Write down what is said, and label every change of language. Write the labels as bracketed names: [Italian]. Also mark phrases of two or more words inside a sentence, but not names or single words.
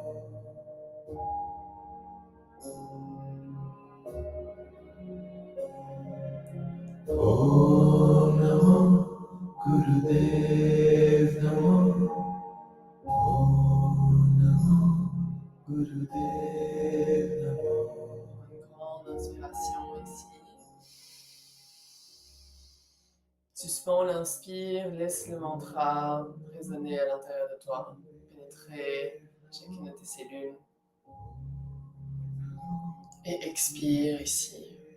[Sanskrit] ॐ नमो गुरुदेव नमो. ॐ नमो गुरुदेव नमो. [French] Une grande inspiration ici. Suspends l'inspire, laisse le mantra résonner à l'intérieur de toi, pénétrer chacune de tes cellules. Et expire ici.